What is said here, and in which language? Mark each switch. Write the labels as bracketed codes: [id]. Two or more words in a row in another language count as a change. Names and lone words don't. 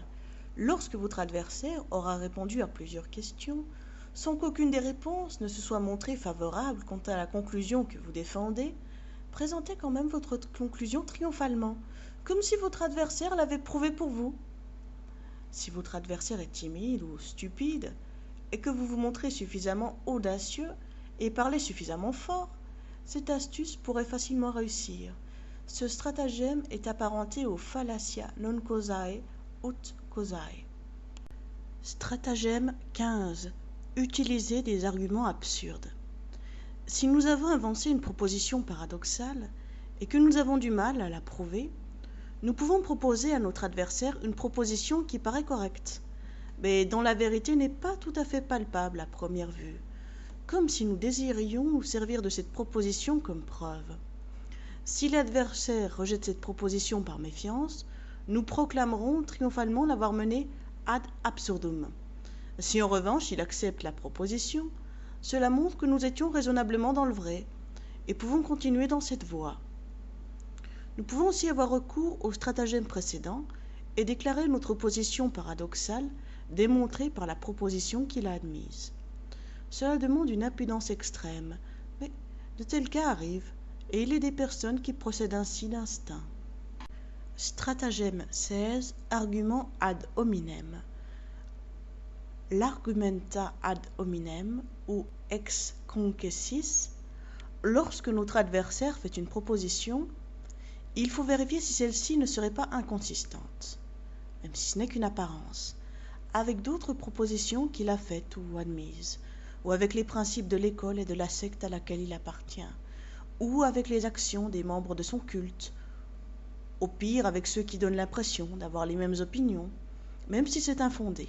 [fr] Lorsque votre adversaire aura répondu à plusieurs questions, sans qu'aucune des réponses ne se soit montrée favorable quant à la conclusion que vous défendez, présentez quand même votre conclusion triomphalement, comme si votre adversaire l'avait prouvé pour vous. Si votre adversaire est timide ou stupide, et que vous vous montrez suffisamment audacieux et parlez suffisamment fort, cette astuce pourrait facilement réussir. Ce stratagème est apparenté au [la] fallacia non causae ut causae. [fr] Stratagème 15. Utiliser des arguments absurdes. Si nous avons avancé une proposition paradoxale et que nous avons du mal à la prouver, nous pouvons proposer à notre adversaire une proposition qui paraît correcte, mais dont la vérité n'est pas tout à fait palpable à première vue, comme si nous désirions nous servir de cette proposition comme preuve. Si l'adversaire rejette cette proposition par méfiance, nous proclamerons triomphalement l'avoir menée [la] ad absurdum. [fr] Si en revanche il accepte la proposition, cela montre que nous étions raisonnablement dans le vrai et pouvons continuer dans cette voie. Nous pouvons aussi avoir recours au stratagème précédent et déclarer notre position paradoxale démontrée par la proposition qu'il a admise. Cela demande une impudence extrême, mais de tels cas arrivent, et il est des personnes qui procèdent ainsi d'instinct. Stratagème 16. Argument [la] ad hominem. L'argumenta ad hominem [fr] ou [la] ex concessis. [fr] Lorsque notre adversaire fait une proposition, il faut vérifier si celle-ci ne serait pas inconsistante, même si ce n'est qu'une apparence, avec d'autres propositions qu'il a faites ou admises, ou avec les principes de l'école et de la secte à laquelle il appartient, ou avec les actions des membres de son culte, au pire avec ceux qui donnent l'impression d'avoir les mêmes opinions, même si c'est infondé.